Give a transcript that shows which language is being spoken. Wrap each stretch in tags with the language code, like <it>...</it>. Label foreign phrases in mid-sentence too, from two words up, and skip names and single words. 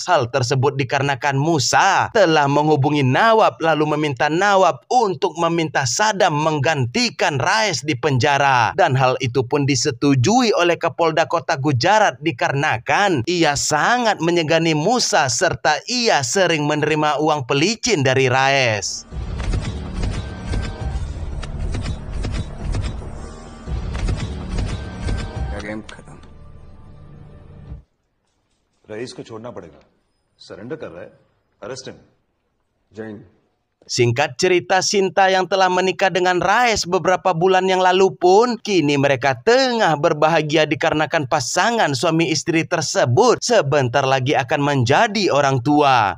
<id>Hal tersebut dikarenakan Musa telah menghubungi Nawab lalu meminta Nawab untuk meminta Sadam menggantikan Raes di penjara. Dan hal itu pun disetujui oleh Kapolda Kota Gujarat dikarenakan ia sangat menyegani Musa serta ia sering menerima uang pelicin dari Raes.</id> <hi>गेम खत्म. रईस को छोड़ना पड़ेगा. सरेंडर कर रहा है.</hi> <en>arrest him.</en> <hi>जैन.</hi> <id>Singkat cerita, Sinta yang telah menikah dengan Raes beberapa bulan yang lalu pun kini mereka tengah berbahagia dikarenakan pasangan suami istri tersebut sebentar lagi akan menjadi orang tua.</id>